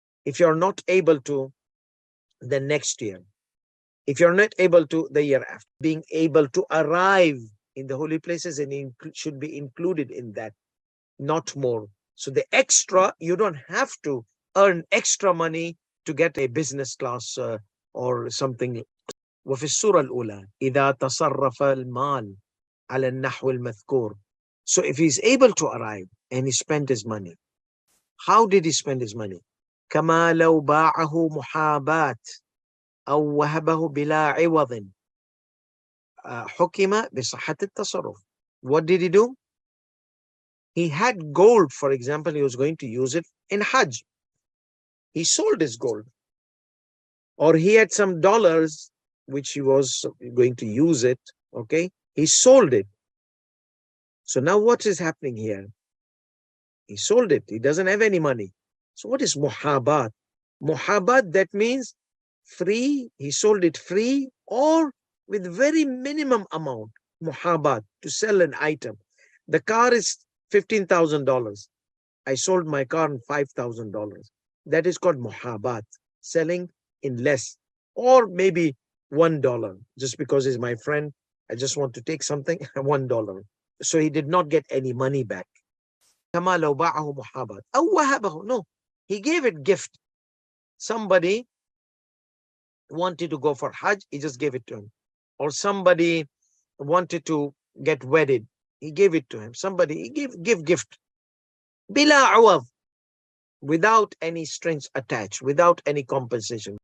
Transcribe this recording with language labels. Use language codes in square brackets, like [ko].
[en] If you're not able to, then next year. If you're not able to, the year after. Being able to arrive in the holy places and should be included in that, not more. So the extra, you don't have to earn extra money to get a business class or something. [ar] وفي السورة الأولى إذا تصرف المال على النحو المذكور. [en] So if he's able to arrive and he spent his money, how did he spend his money? [ar] كما لو باعه محاباة أو وهبه بلا عوض حكم بصحة التصرف. [en] What did he do? He had gold, for example, he was going to use it in Hajj. He sold his gold. Or he had some dollars which he was going to use it, okay? He sold it. So now what is happening here? He sold it. He doesn't have any money. So what is muhabat? Muhabat, that means free. He sold it free or with very minimum amount. Muhabat, to sell an item. The car is $15,000. I sold my car for $5,000. That is called muhabat, selling in less, or maybe $1, just because he's my friend. I just want to take something, $1. So he did not get any money back. [ar] كما لو باعه محاباة أو وهبه. [en] No, he gave it gift. Somebody wanted to go for Hajj, he just gave it to him. Or somebody wanted to get wedded, he gave it to him. Somebody, he give gift. [ar] Bila awad, [en] without any strings attached, without any compensation.